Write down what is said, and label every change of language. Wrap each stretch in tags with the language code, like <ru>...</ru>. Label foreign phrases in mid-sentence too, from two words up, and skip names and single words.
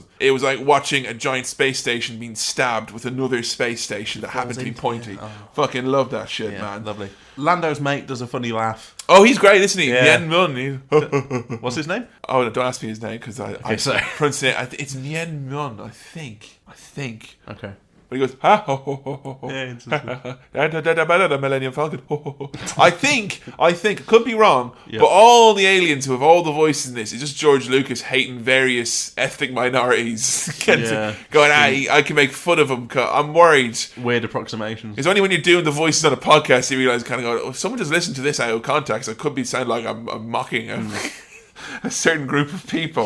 <en>It was like watching a giant space station being stabbed with another space station that happened to be pointy. Yeah. Fucking love that shit, man. Lovely. Lando's mate does a funny laugh. Oh, he's great, isn't he? Yeah. Yen Mun. What's his name? Oh, don't ask me his name because I sorry. pronounce it. It's Yen Mun, I think. Okay. But he goes, ha ho ho ho ho ho. Yeah, The Millennium Falcon. Ho, ho, ho. I think, could be wrong, Yep. but all the aliens who have all the voices in this is just George Lucas hating various ethnic minorities. Going, I can make fun of them. I'm worried. Weird approximations. It's only when you're doing the voices on a podcast you realise, kind of go, if someone just listened to this out of context, it could be sound like I'm mocking a certain group of people.</en>